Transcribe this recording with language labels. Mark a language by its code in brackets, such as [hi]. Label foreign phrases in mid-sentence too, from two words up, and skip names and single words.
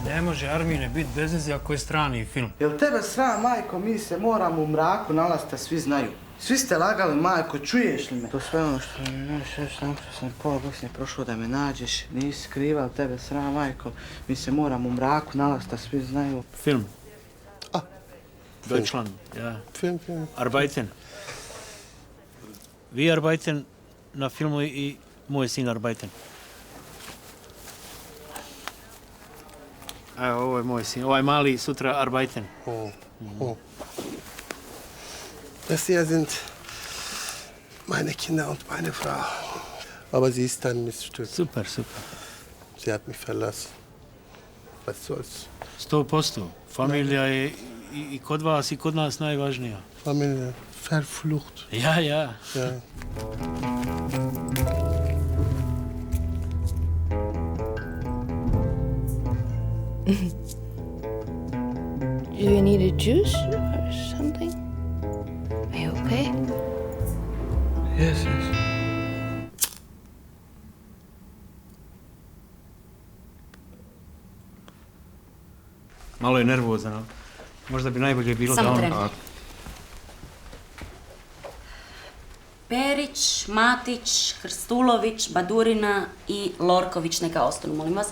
[bs] Ne može, Armine, biti bez veze ako je strani film. Jel tebe sram, majko, mi se moramo u mraku nalaziti, svi znaju. Svi ste lagali, majko, čuješ li me? To sve ono što sam pola Bosne prošao da me nađeš, nisi skrival, tebe sram, majko. Mi se moramo u mraku nalaziti, svi znaju. [de] Film. Deutschland, ja. Film. [bs] Arbeiten. Vi arbeiten na filmu i moj sin arbeiten. Evo, ovo je moj sin. Ovaj mali sutra arbeiten. [de] Das hier sind meine Kinder und meine Frau. Aber sie ist ein Miststück. Super. Sie hat mich verlassen. Was soll's? 100%. [bs] Familija je i kod vas i kod nas najvažnija. [de] Familie, verflucht. Ja. Ja. [en] Do you need a juice or something? Are you okay? Yes. [bs] Malo je nervozan, ali možda bi najbolje bilo Samo da on... tren. Perić, Matić, Krstulović, Badurina i Lorković neka ostanu, molim vas.